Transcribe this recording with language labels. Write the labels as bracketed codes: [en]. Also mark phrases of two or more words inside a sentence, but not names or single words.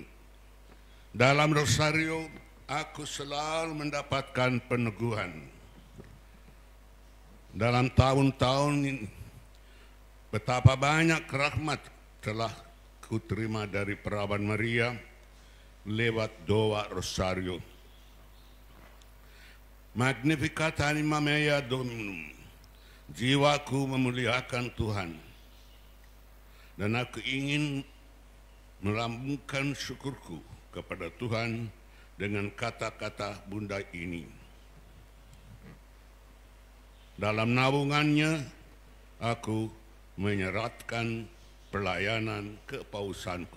[id] Dalam rosario, aku selalu mendapatkan peneguhan. Dalam tahun-tahun ini, betapa banyak rahmat telah kuterima dari Perawan Maria lewat doa rosario. [la] Magnificat anima mea Dominum. [id] Jiwaku memuliakan Tuhan. Dan aku ingin melambungkan syukurku kepada Tuhan dengan kata-kata Bunda ini. Dalam naungannya, aku menyeratkan pelayanan kepausanku.